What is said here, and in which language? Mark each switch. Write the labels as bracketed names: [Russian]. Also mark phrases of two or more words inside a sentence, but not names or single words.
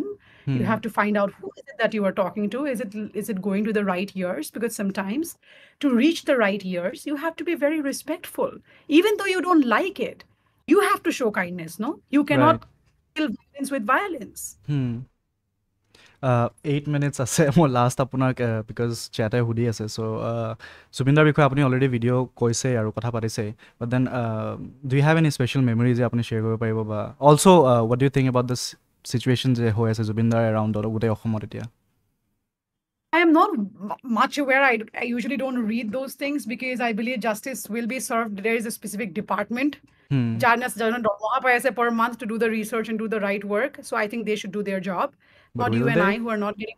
[English] You have to find out who is it that you are talking to. Is it going to the right ears? Because sometimes to reach the right ears, you have to be very respectful. Even though you don't like it, you have to show kindness, no? You cannot kill violence with violence. [Assamese] 8 minutes আছে মোৰ লাষ্ট আপোনাক বিকজ চেটে সুধি আছে চ' জুবিনদাৰ বিষয়ে আপুনি অলৰেডি ভিডিঅ' কৈছে আৰু কথা পাতিছে [English] but then do you have any special memories [Assamese] যে আপুনি শ্বেয়াৰ কৰিব পাৰিব বা [English] also what do you think about this situation [Assamese] যে হৈ আছে জুবিনদাৰ এৰাউণ্ডত গোটেই অসমত এতিয়া [English] I am not much aware. I usually don't read those things because I believe justice will be served. There is a specific department per month to do the research and do the right work. So I think they should do their job. But not you and I who are not getting.